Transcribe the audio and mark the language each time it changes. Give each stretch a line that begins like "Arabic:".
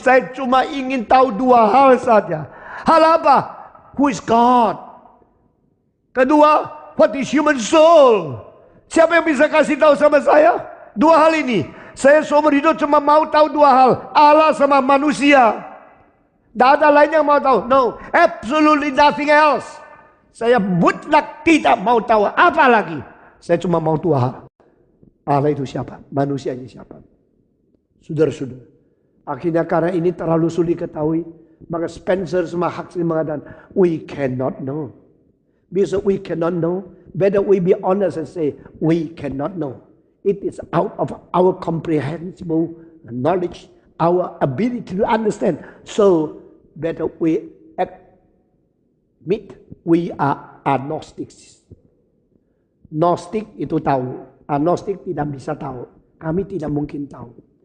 Indonesian: Saya cuma ingin tahu dua hal saja. Hal apa?
English: Who is God?
Indonesian: Kedua,
English: what is human soul?
Indonesian: Siapa yang bisa kasih tahu sama saya? Dua hal ini. Saya seumur hidup cuma mau tahu dua hal. Allah sama manusia. Tidak ada lain yang mau tahu.
English: No, absolutely nothing else.
Indonesian: Saya mutlak tidak mau tahu apa lagi. Saya cuma mau dua hal. Allah itu siapa? Manusianya siapa? Saudara-saudara. Akhirnya karena ini terlalu sulit ketahui. Maka Spencer sama Huxley mengatakan,
English: we cannot know. Because we cannot know, better we be honest and say, we cannot know. It is out of our comprehensible knowledge, our ability to understand. So, better we admit we are agnostics.
Indonesian: Gnostik itu tahu, agnostik tidak bisa tahu. Kami tidak mungkin tahu.